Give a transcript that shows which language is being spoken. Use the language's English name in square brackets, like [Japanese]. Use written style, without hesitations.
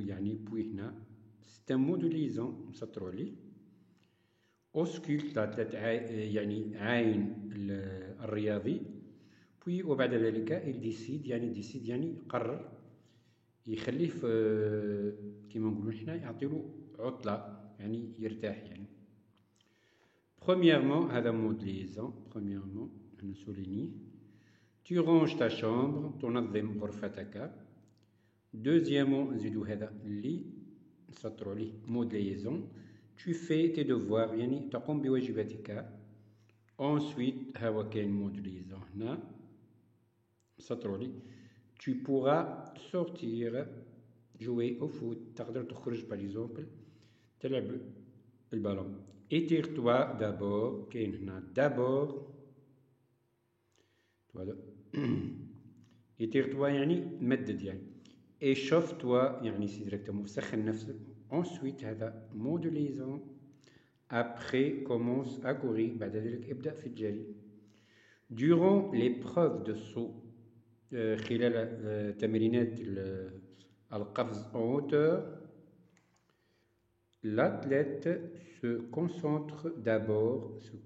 [Arabic] يعني [French] puis [Arabic] هنا [French] c'est un mot de liaison [Arabic] نسطروا عليه. [French] ausculte l'athlète [Arabic] يعني عاين الرياضي. [French] puis [Arabic] وبعد ذلك [French] il décide [Arabic] يعني قرر يخليه في كيما نقولوا حنا يعطيله عطلة يعني يرتاح يعني. [French] premièrement [Arabic] هذا [French] mot de liaison. premièrement [Arabic] أنا [French] souligner tu ranges ta chambre [Arabic] تنظم غرفتك. [French] deuxièmement [Arabic] نزيدو هذا اللي نسطروا عليه [French] mot de liaison tu fais tes devoirs [Arabic] يعني تقوم بواجباتك. [French] ensuite [Arabic] ها هو كاين [French] mot de liaison [Arabic] هنا نسطروا عليه [French] tu pourras sortir jouer au foot. [Arabic] تقدر تخرج [French] par exemple [Arabic] تلعب البالون. [French] étire-toi d'abord [Arabic] كاين هنا [French] d'abord étire-toi [Arabic] يعني مدد يعني. [French] échauffe-toi [Arabic] يعني سي ديريكتومون سخن نفسك. [French] ensuite [Arabic] هذا [French] mot de liaison. après commence à courir [Arabic] بعد ذلك ابدأ في الجري. [French] durant l'épreuve de saut [Arabic] خلال تمرينات القفز [French] en hauteur l'athlète se concentre d'abord